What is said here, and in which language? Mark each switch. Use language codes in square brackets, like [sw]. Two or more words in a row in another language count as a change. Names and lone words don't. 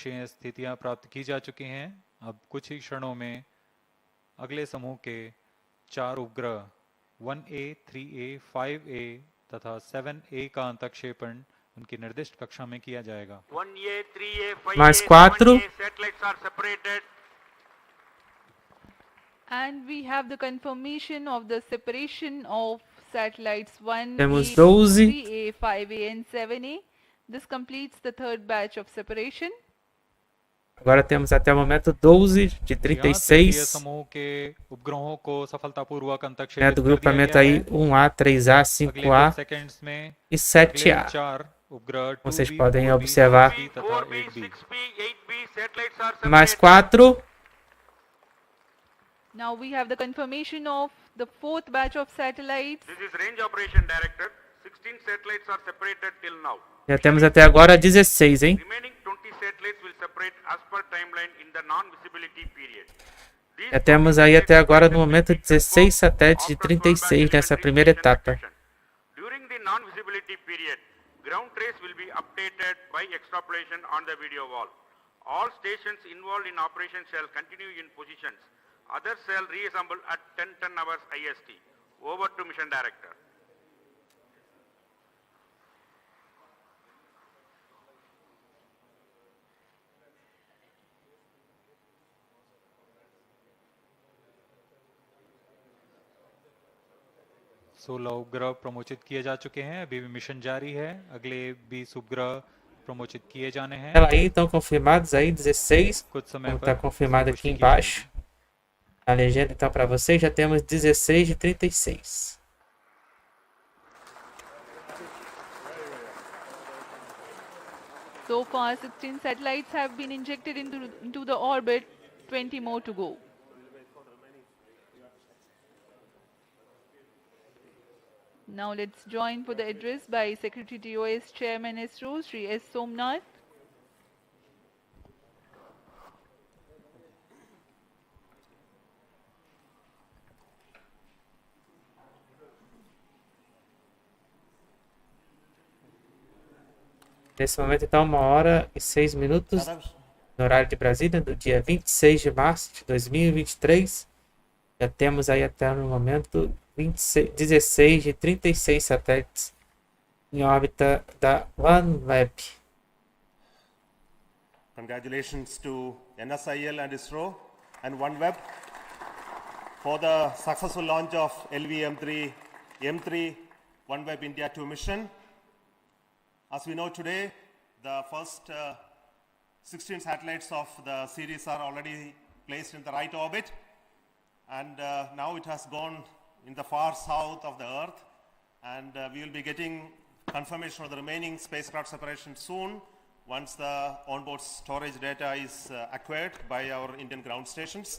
[hi] कक्षीय स्थितियां प्राप्त की जा चुकी हैं। अब कुछ ही क्षणों में अगले समूह के 4 उपग्रह 1A, 3A, 5A तथा 7A का अंतक्षेपण उनकी निर्दिष्ट कक्षा में किया जाएगा। [en] 1A, 3A, 5A, [pt] Mais 4. [en] 7A satellites are separated. And we have the confirmation of the separation of satellites 1A, [pt] Temos 12. [en] 3A, 5A and 7A. This completes the third batch of separation. [pt] Agora temos até o momento 12 de [hi] यहाँ तृतीय [pt] 36. [hi] समूह के उपग्रहों को सफलतापूर्वक [pt] Né, [hi] अंतक्षेपित [pt] do [hi] कर दिया [pt] grupamento [hi] गया [pt] aí [hi] है। [pt] 1A, 3A, [hi] अगले [pt] 5A [hi] कुछ सेकंड्स में [pt] e [hi] अगले [pt] 7A. [hi] 4 उपग्रह [pt] Vocês [hi] 2B, [pt] podem [hi] 4B, [pt] observar. [hi] 6B तथा [en] 4B, [hi] 8B। [en] 6B, 8B satellites are [pt] Mais [en] separated. [pt] 4. [en] Now we have the confirmation of the fourth batch of satellites. This is range operation director. 16 satellites are separated till now. [pt] Já temos até agora 16, hein? [en] Remaining 20 satellites will separate as per timeline in the non-visibility period. These [pt] Já temos aí até agora no momento 16 satélites de 36 nessa primeira etapa. [en] During the non-visibility period, ground trace will be updated by extrapolation on the video wall. All stations involved in operation shall continue in positions. Others shall reassemble at 10 hours IST. Over to mission director. [hi] सोलह उपग्रह प्रमोचित किए जा चुके हैं, अभी भी मिशन जारी है। अगले 20 उपग्रह प्रमोचित किए जाने हैं। [pt] Ela aí estão confirmados aí 16, [hi] कुछ समय [pt] como [hi] पर [pt] está confirmado aqui [hi] पुष्टि की [pt] embaixo. [hi] जाएगी। [pt] A legenda então para vocês já temos 16 de 36. [en] So far 16 satellites have been injected into the orbit, 20 more to go. Now let's join for the address by Secretary TOS Chairman ISRO, Sri S. Somnath. [pt] Nesse momento então 1h06 no horário de Brasília, do dia 26 de março de 2023. Já temos aí até no momento 16 de 36 satélites em órbita da Oneweb. [en] Congratulations to NSIL and ISRO and OneWeb for the successful launch of LV-M3 OneWeb India 2 mission. As we know today, the first 16 satellites of the series are already placed in the right orbit, and now it has gone in the far south of the Earth, and we will be getting confirmation of the remaining spacecraft separation soon once the onboard storage data is acquired by our Indian ground stations.